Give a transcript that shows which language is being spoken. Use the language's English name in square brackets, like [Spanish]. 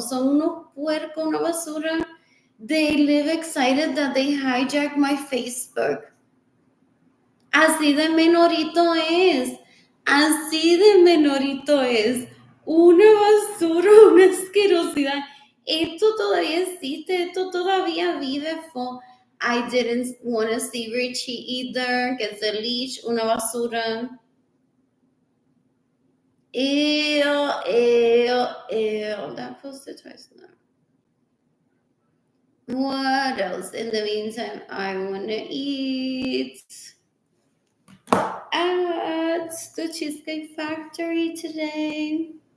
[Spanish] Son unos puercos, una basura. [English] They live excited that they hijacked my Facebook. [Spanish] Así de menorito es. Así de menorito es. Una basura, una asquerosidad. Esto todavía existe, esto todavía vive. [English] I didn't want to see Richie either. Gets a leash, [Spanish] una basura. [English] Ew. That posted twice now. What else? In the meantime, I want to eat at the Cheesecake Factory today.